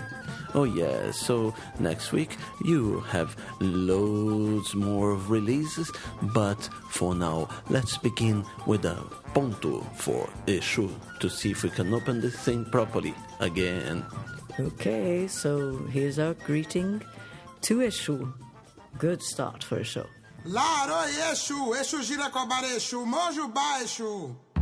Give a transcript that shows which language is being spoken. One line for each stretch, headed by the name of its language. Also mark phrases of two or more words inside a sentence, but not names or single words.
English: Oh yeah, so next week you have loads more of releases, but for now, let's begin with a ponto for Exu to see if we can open this thing properly again. Okay, so here's our greeting to Exu. Good start for a show.
Yoruba: Laro Exu, Exu gira cobara Exu, Monjubá Exu.